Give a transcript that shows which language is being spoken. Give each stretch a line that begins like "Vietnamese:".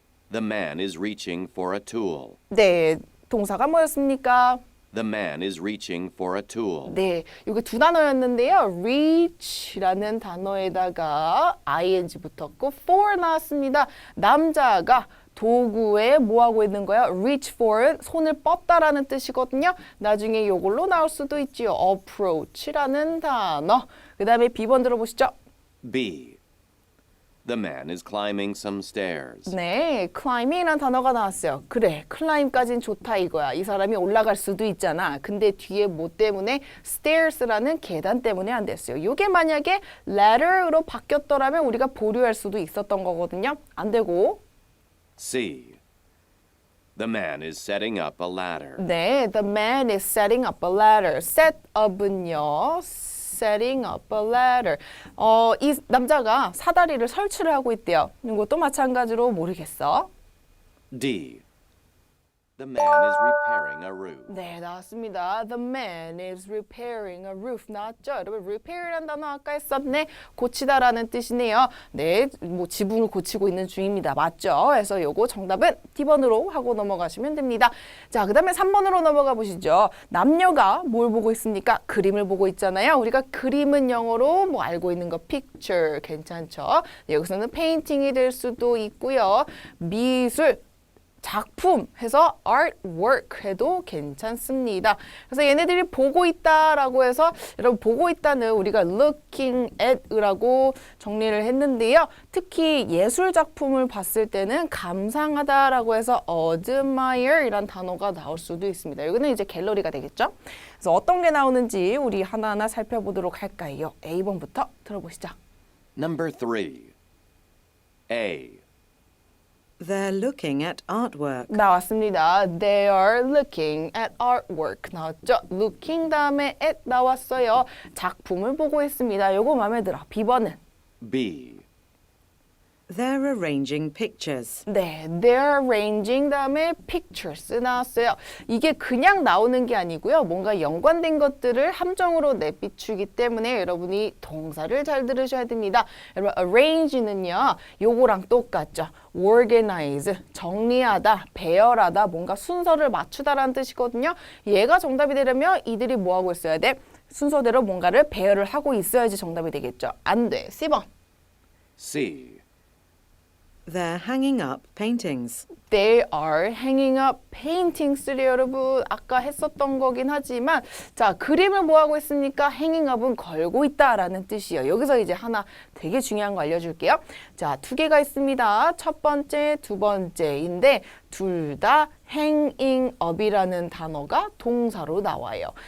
English: The man is reaching for a tool.
Korean: 네, 동사가 뭐였습니까?
English: The man is reaching for a tool.
Korean: 네, 이게 두 단어였는데요. reach라는 단어에다가 ing 붙었고 for 나왔습니다. 남자가 도구에 뭐 하고 있는 거야?
English: reach for
Korean: 손을 뻗다라는 뜻이거든요. 나중에 이걸로 나올 수도 있지요. approach라는 단어. 그 다음에 B번 들어보시죠.
English: B. The man is climbing some stairs.
Korean: 네, climb이라는 단어가 나왔어요. 그래, climb까지는 좋다 이거야. 이 사람이 올라갈 수도 있잖아. 근데 뒤에 뭐 때문에 stairs라는 계단 때문에 안 됐어요. 이게 만약에 ladder로 바뀌었더라면 우리가 보류할 수도 있었던 거거든요. 안 되고.
English: C. The man is setting up a ladder.
Korean: 네,
English: the man is setting up a ladder. set up은요. setting up a ladder.
Korean: 이 남자가 사다리를 설치를 하고 있대요. 이것도 마찬가지로 모르겠어.
English: D. The man is repairing a roof.
Korean: 네, 나왔습니다.
English: The man is repairing a roof.
Korean: 나왔죠? 여러분, repair이라는 단어 아까 했었네. 고치다라는 뜻이네요. 네, 뭐 지붕을 고치고 있는 중입니다. 맞죠? 그래서 요거 정답은 D번으로 하고 넘어가시면 됩니다. 자, 그 다음에 3번으로 넘어가 보시죠. 남녀가 뭘 보고 있습니까? 그림을 보고 있잖아요. 우리가 그림은 영어로 뭐 알고 있는 거 picture 괜찮죠? 네, 여기서는 painting이 될 수도 있고요. 미술 작품 해서 artwork 해도 괜찮습니다. 그래서 얘네들이 보고 있다라고 해서 여러분 보고 있다는 우리가
English: looking at
Korean: 라고 정리를 했는데요. 특히 예술 작품을 봤을 때는 감상하다라고 해서 admire이란 단어가 나올 수도 있습니다. 여기는 이제 갤러리가 되겠죠. 그래서 어떤 게 나오는지 우리 하나하나 살펴보도록 할까요? A번부터 들어보시죠.
English: Number 3. A. They're looking at artwork.
Korean: 나왔습니다.
English: They are looking at artwork.
Korean: 나왔죠? looking 다음에 at 나왔어요. 작품을 보고 있습니다. 요거 마음에 들어. B번은?
English: B. They're arranging pictures. 네, they're arranging 다음에 pictures 나왔어요.
Korean: 이게 그냥 나오는 게 아니고요. 뭔가 연관된 것들을 함정으로 내비추기 때문에 여러분이 동사를 잘 들으셔야 됩니다. 여러분, arrange는요. 요거랑 똑같죠. organize, 정리하다, 배열하다, 뭔가 순서를 맞추다라는 뜻이거든요. 얘가 정답이 되려면 이들이 뭐 하고 있어야 돼? 순서대로 뭔가를 배열을 하고 있어야지 정답이 되겠죠. 안 돼. C번.
English: C. They're hanging up paintings. They are hanging up paintings.
Korean: 여러분 아까 했었던 거긴 하지만 자 그림을 뭐 하고 있습니까?
English: hanging up
Korean: 은 걸고 있다라는 뜻이에요. 여기서 이제 하나 되게 중요한 거 알려줄게요. 자, 두 개가 있습니다. 첫 번째, 두 번째인데 둘 다
English: hanging up
Korean: 이라는 단어가 동사로 나와요.